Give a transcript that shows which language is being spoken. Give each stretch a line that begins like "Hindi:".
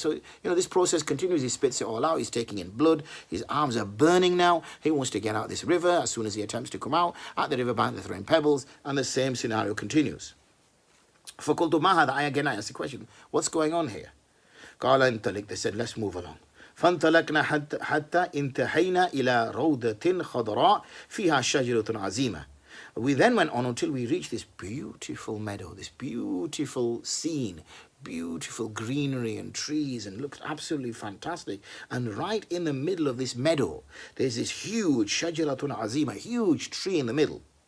English: So, this process continues. He spits it all out. He's taking in blood. His arms are burning now. He wants to get out this river. As soon as he attempts to come out, at the riverbank, they're throwing pebbles. And the same scenario continues.
Arabic: فَقُلْتُ مَا هَذَا?
English: Again, I asked the question, what's going on here?
Arabic: قَالَ انطلق.
English: They said, let's move along.
Arabic: فانطلقنا حتى انتهينا إلى روضة خضراء فيها شجرة عظيمة.
English: We then went on until we reached this beautiful meadow, this beautiful scene, beautiful greenery and trees, and looked absolutely fantastic. And right in the middle of this meadow, there's this huge shajaratun azima, huge tree in the middle.